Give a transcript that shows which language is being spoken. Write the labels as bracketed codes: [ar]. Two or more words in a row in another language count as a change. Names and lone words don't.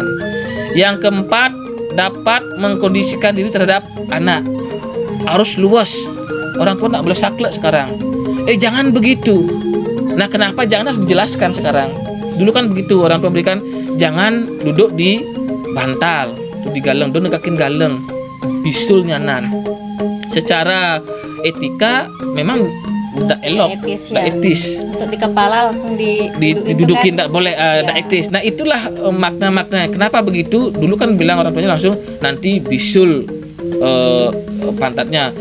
[id] Yang keempat, dapat mengkondisikan diri terhadap anak. Harus luas. Orang tua tidak boleh saklek sekarang. Jangan begitu. Nah, kenapa jangan harus dijelaskan sekarang? Dulu kan begitu, orang tua berikan jangan duduk di bantal, di galeng, [ban] do negakin galeng, bisul nyanan. [id] Secara etika memang tidak elok, tidak etis. Untuk di kepala langsung didudukin, tidak boleh, tidak etis. Nah, itulah makna-makna. Kenapa begitu? Dulu kan bilang orang tuanya langsung nanti bisul pantatnya.